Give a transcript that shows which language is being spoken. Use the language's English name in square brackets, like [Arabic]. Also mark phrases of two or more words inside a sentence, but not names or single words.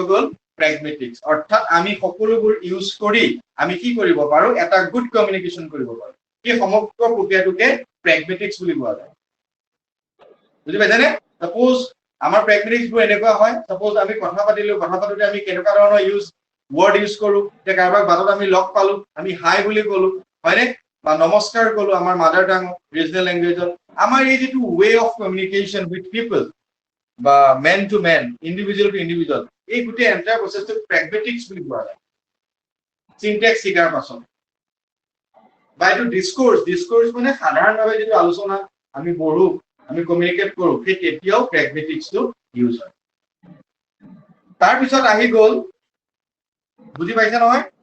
[Assamese] গ'ল প্ৰেগমেটিক্স অৰ্থাৎ আমি সকলোবোৰ ইউজ কৰি আমি কি কৰিব পাৰো এটা [English] good communication [Assamese] কৰিব পাৰো এই সমগ্ৰ প্ৰক্ৰিয়াটোকে প্ৰেগমেটিক্স বুলি কোৱা যায় বুজি পাইছানে সাপোজ আমাৰ প্ৰেগমেটিক্সবোৰ এনেকুৱা হয় সাপোজ আমি কথা পাতোতে আমি কেনেকুৱা ধৰণৰ [English] word use [Assamese] কৰো যে কাৰোবাক বাটত আমি লগ পালো আমি হাই বুলি ক'লো হয়নে বা নমস্কাৰ ক'লো আমাৰ [English] mother tongue regional languageত [Assamese] আমাৰ এই যেটো [English] way of communication with people [Assamese] বা [English] men to men individual to individual [Assamese] এই গুটে [English] entire processটো [Assamese] প্ৰেগমেটিক্স বুলি কোৱা যায় সিনট্যাক্স শিকাৰ পাছত বা এইটো ডিসকোৰ্স মানে সাধাৰণভাৱে যেটো আলোচনা আমি পঢ়ো আমি কমিউনিকেট কৰো সেই তেতিয়াও প্ৰেগমেটিক্সটো ইউজ হয় তাৰ পিছত আহি গ'ল বুজি পাইছা নহয়